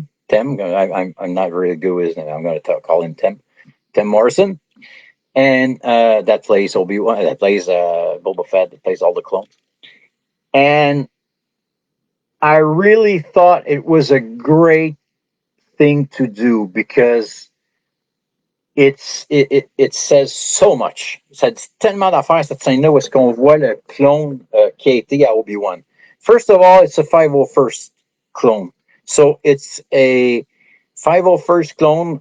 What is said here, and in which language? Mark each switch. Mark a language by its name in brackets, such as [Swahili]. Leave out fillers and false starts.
[English] I'm not really good with his name. I'm going to call him Tim Morrison, and that plays Obi-Wan, that plays Boba Fett, that plays all the clones. And I really thought it was a great thing to do because it says so much. [French] Ça dit tellement d'affaires, cette scène-là, où est-ce qu'on voit le clone qui a été à Obi-Wan. [English] First of all, it's a 501st clone. So it's a 501st clone.